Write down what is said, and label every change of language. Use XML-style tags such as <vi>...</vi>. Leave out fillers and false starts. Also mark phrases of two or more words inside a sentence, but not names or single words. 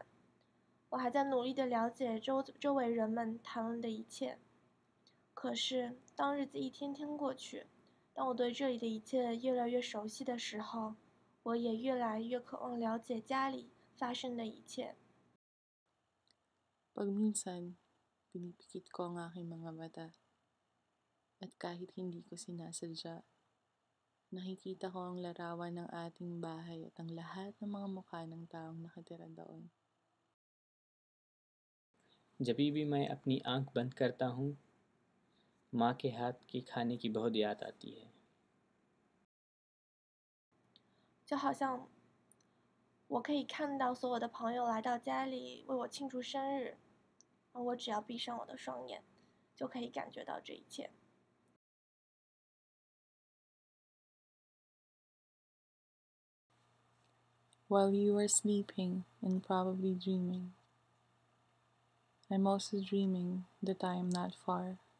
<zh>我还在努力地了解周围人们谈论的一切。可是，当日子一天天过去，当我对这里的一切越来越熟悉的时候，我也越来越渴望了解家里发生的一切。</zh> <tl>Pag minsan, pinipikit ko ang aking mga mata at kahit hindi ko sinasadya, nakikita ko ang larawan ng ating bahay at ang lahat ng mga mukha ng taong nakatira doon.</tl> <hi>जब भी मैं अपनी आंख बंद करता हूँ, माँ के हाथ की खाने की बहुत याद आती है।</hi> <zh>就好像我可以看到所有的朋友来到家里为我庆祝生日，而我只要闭上我的双眼，就可以感觉到这一切。</zh> <en>While you are sleeping and probably dreaming, I'm also dreaming that I am not far.</en>